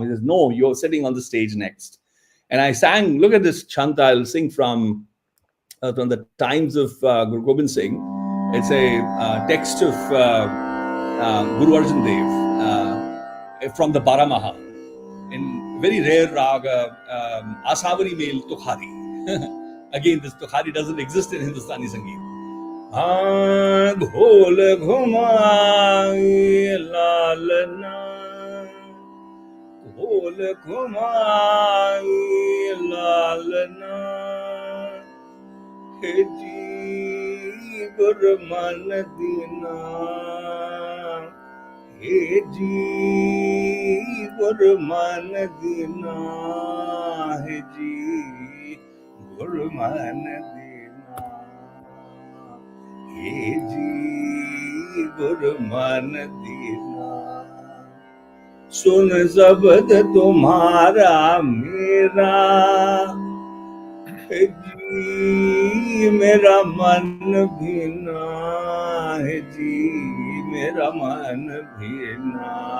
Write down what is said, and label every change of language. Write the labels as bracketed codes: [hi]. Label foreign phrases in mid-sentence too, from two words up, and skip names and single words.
[en] He says, no, you're sitting on the stage next. And I sang, look at this chant I'll sing from the times of Guru Gobind Singh. It's a text of Guru Arjan Dev from the Baramaha, in very rare raga, Asavari Mel Tukhari. Again, this Tukhari doesn't exist in Hindustani Sangeet. [pa] ਘੋਲ ਘੁਮਾਈ ਲਾਲਨਾ, ਘੋਲ ਘੁਮਾਈ ਲਾਲਨਾ, ਜੀ ਗੁਰਮਨ ਦੀਨਾ, ਜੀ ਗੁਰਮਨ ਦੀਨਾ, ਜੀ ਗੁਰਮਨ ਦੀਨਾ. ਜੀ ਗੁਰਮਾਨ ਦੀਨਾ ਸੁਣ ਸ਼ਬਦ ਤੁਮ੍ਹਾਰਾ ਮੇਰਾ ਜੀ ਮੇਰਾ ਮਨ ਭੀਨਾ ਹੈ ਜੀ ਮੇਰਾ ਮਨ ਭੀਨਾ